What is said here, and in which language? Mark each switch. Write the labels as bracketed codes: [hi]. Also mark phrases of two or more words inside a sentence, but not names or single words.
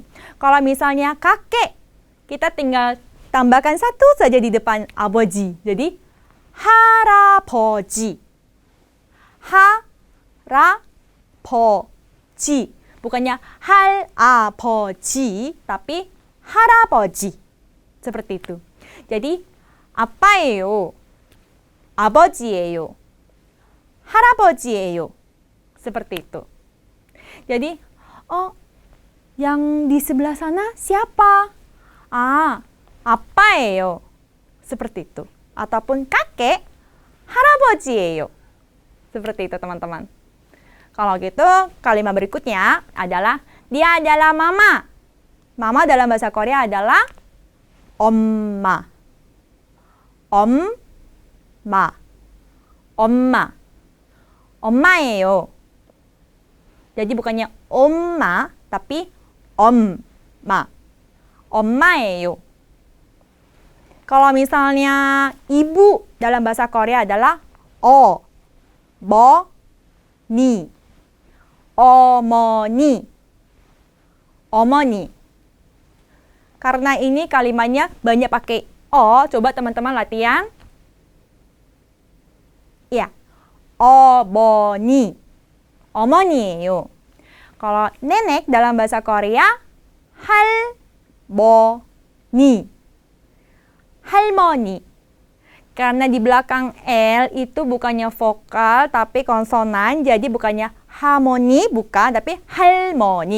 [id] Kalau misalnya kakek, kita tinggal tambahkan satu saja di depan aboji. [ko] Jadi 할아버지. 할아버지. [id] Bukannya 할아버지 tapi 할아버지. seperti itu. Jadi [ko] 아빠예요, 아버지예요, 할아버지예요. [id] seperti itu. Jadi, yang di sebelah sana siapa? 아빠예요. seperti itu. Ataupun kakek, 할아버지예요. seperti itu, teman-teman. Kalau gitu, kalimat berikutnya adalah dia adalah mama. Mama dalam bahasa Korea adalah 엄마. [ko] 엄마. 엄마. 엄마예요. [id] Jadi bukannya 엄마 tapi 엄마. [ko] 엄마예요. [id] Kalau misalnya ibu dalam bahasa Korea adalah 어머니. [ko] 어머니. 어머니. [id] Karena ini kalimatnya banyak pakai coba teman-teman latihan. Ya. [ko] 어머니. 어머니예요. [id] Kalau nenek dalam bahasa Korea 할머니. [ko] 할머니. [id] Karena di belakang L itu bukannya vokal tapi konsonan, jadi bukannya harmoni, bukan, tapi 할머니.